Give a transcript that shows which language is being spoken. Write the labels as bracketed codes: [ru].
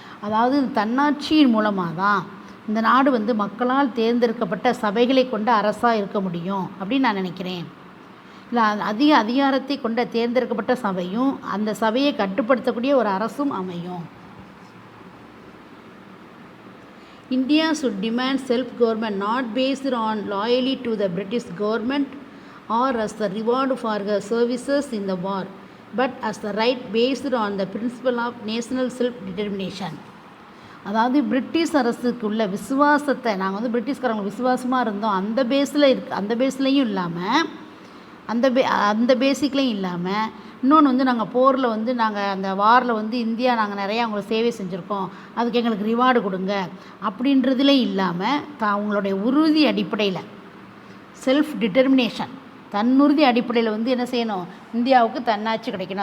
[ta] அதாவது தன்னாட்சியின் மூலமாக தான் இந்த நாடு வந்து மக்களால் தேர்ந்தெடுக்கப்பட்ட சபைகளை கொண்ட அரசாக இருக்க முடியும் அப்படின்னு நான் நினைக்கிறேன். இல்லை, அதிக அதிகாரத்தை கொண்ட தேர்ந்தெடுக்கப்பட்ட சபையும் அந்த சபையை கட்டுப்படுத்தக்கூடிய ஒரு அரசும் அமையும். [en] India should demand self-government not based on loyalty to the British government or as the reward for her services in the war, but as the right based on the principle of national self-determination. [ta] அதாவது British அரசுக்கு உள்ள விசுவாசத்தை, நாங்கள் வந்து பிரிட்டிஷ்காரங்களுக்கு விசுவாசமாக இருந்தோம் அந்த பேஸ்லையும் இல்லாமல் அந்த பேசிக்லையும் இல்லாமல், இன்னொன்று வந்து நாங்கள் போரில் வந்து நாங்கள் அந்த வாரில் வந்து இந்தியா நாங்கள் நிறையா அவங்களுக்கு சேவை செஞ்சுருக்கோம், அதுக்கு எங்களுக்கு ரிவார்டு கொடுங்க அப்படின்றதுலேயும் இல்லாமல் அவங்களுடைய உறுதி அடிப்படையில் செல்ஃப் டிட்டர்மினேஷன், தன்னுறுதி அடிப்படையில் வந்து என்ன செய்யணும், இந்தியாவுக்கு தன்னாட்சி கிடைக்கணும்.